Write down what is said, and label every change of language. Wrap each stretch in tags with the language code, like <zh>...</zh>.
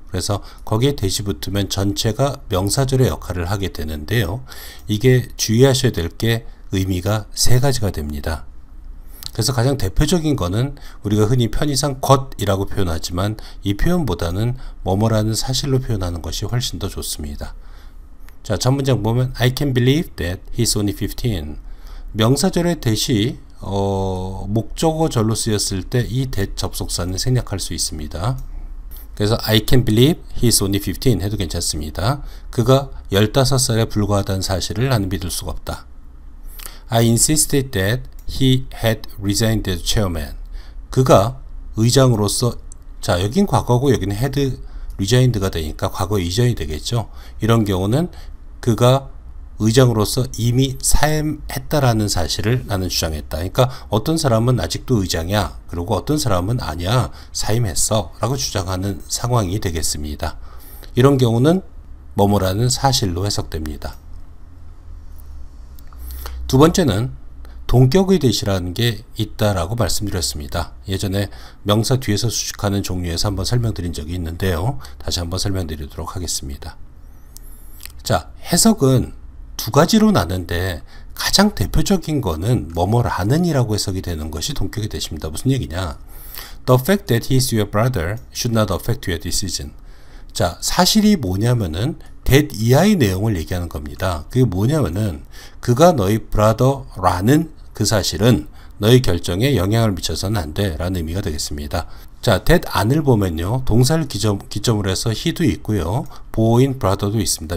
<ko>그래서 거기에 that이 붙으면 전체가 명사절의 역할을 하게 되는데요. 이게 주의하셔야 될 게 의미가 세 가지가 됩니다. 그래서 가장 대표적인 거는 우리가 흔히 편의상 것이라고 표현하지만 이 표현보다는 뭐뭐라는 사실로 표현하는 것이 훨씬 더 좋습니다.</ko> <en>자, 첫 문장 보면 I can believe that he's only 15.</en> <ko>명사절의 that이 목적어절로 쓰였을 때 이 that 접속사는 생략할 수 있습니다.</ko> <en>그래서 I can believe he's only 15</en> <ko>해도 괜찮습니다. 그가 15살에 불과하다는 사실을 나는 믿을 수가 없다.</ko> <en>I insisted that he had resigned as chairman.</en> <ko>그가 의장으로서, 자 여긴 과거고 여기는</ko> <en>had resigned</en> <ko>가 되니까 과거 이전이 되겠죠. 이런 경우는 그가 의장으로서 이미 사임했다라는 사실을 나는 주장했다. 그러니까 어떤 사람은 아직도 의장이야, 그리고 어떤 사람은 아니야, 사임했어 라고 주장하는 상황이 되겠습니다. 이런 경우는 뭐뭐라는 사실로 해석됩니다. 두 번째는 동격의 that이라는 게 있다라고 말씀드렸습니다. 예전에 명사 뒤에서 수식하는 종류에서 한번 설명드린 적이 있는데요. 다시 한번 설명드리도록 하겠습니다. 자, 해석은 두 가지로 나는데 가장 대표적인 거는 뭐뭐라는 이라고 해석이 되는 것이 동격의 that입니다. 무슨 얘기냐?</ko> <en>The fact that he is your brother should not affect your decision.</en> <ko>자, 사실이 뭐냐면은 that 이하의 내용을 얘기하는 겁니다. 그게 뭐냐면은 그가 너희 brother라는 그 사실은 너희 결정에 영향을 미쳐서는 안 돼 라는 의미가 되겠습니다. 자, that 안을 보면요, 동사를 기점으로 해서 he도 있고요, 보호인 brother도 있습니다.</ko>